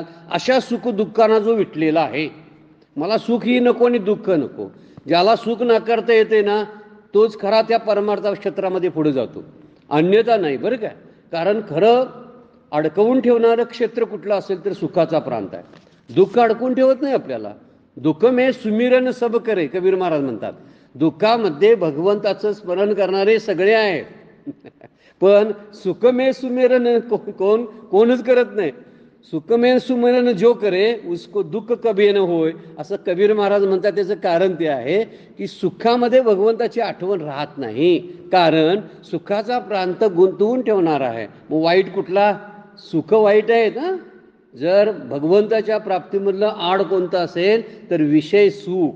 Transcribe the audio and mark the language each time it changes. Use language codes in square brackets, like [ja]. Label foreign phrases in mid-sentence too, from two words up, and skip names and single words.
[mr] अशा सुख दुःखांना जो विटलेला आहे, मला सुख ही नको आणि दुःख नको, ज्याला सुख नाकारता येते ना तोच खरा त्या परमार्थ क्षेत्रामध्ये पुढे जातो, अन्यथा नाही बरं काय. कारण खरं अडकवून ठेवणारं क्षेत्र कुठलं असेल तर सुखाचा प्रांत आहे. दुःख अडकवून ठेवत नाही आपल्याला. [hi] दुःख मे सुमिरन सब करे, [mr] कबीर महाराज म्हणतात. दुःखामध्ये भगवंताचं स्मरण करणारे सगळे आहेत. पण [hi] सुखमे सुमिरन [mr] कोणच करत नाही. [hi] सुखमे सुमिरन जो करे उसको दुःख कभी न होय, [mr] असं कबीर महाराज म्हणतात. त्याचं कारण ते आहे की सुखामध्ये भगवंताची आठवण राहत नाही, कारण सुखाचा प्रांत गुंतवून ठेवणार आहे. मग वाईट कुठला? सुख वाईट आहेत ना. जर भगवंताच्या प्राप्तीमधलं आड कोणतं असेल तर विषय सुख.